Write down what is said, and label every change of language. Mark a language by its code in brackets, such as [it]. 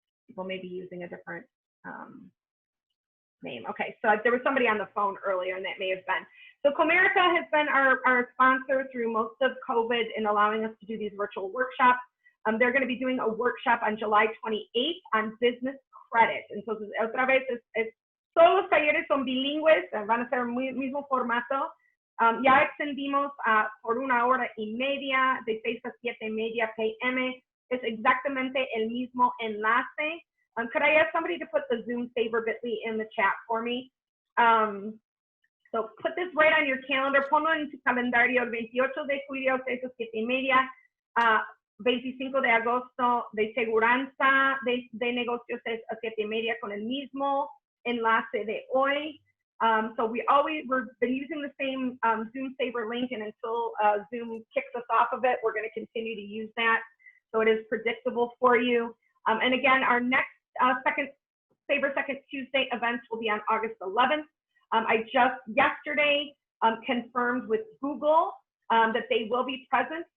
[en] People may be using a different name. Okay, so there was somebody on the phone earlier, and that may have been. So Comerica has been our sponsor through most of COVID in allowing us to do these virtual workshops. They're going to be doing a workshop on July 28th on business credit. [es] Entonces, otra vez, todos los talleres son bilingües, van a ser el mismo formato. Ya extendimos por 1 hora y media, de 6 a 7:30 p.m. Es exactamente el mismo enlace. [en] Could I ask somebody to put the Zoom saver bit.ly in the chat for me? So put this right on your calendar. [es] Ponlo en tu calendario el 28 de julio, 6 a 7:30. 25 de agosto de seguranza de negocios 6 a 7:30 con el mismo enlace de hoy. [en] So we've been using the same Zoom saver link, and until Zoom kicks us off of it, we're going to continue to use that. So it is predictable for you. And again, our next Saver Second Tuesday events will be on August 11th. I just yesterday confirmed with Google that they will be present.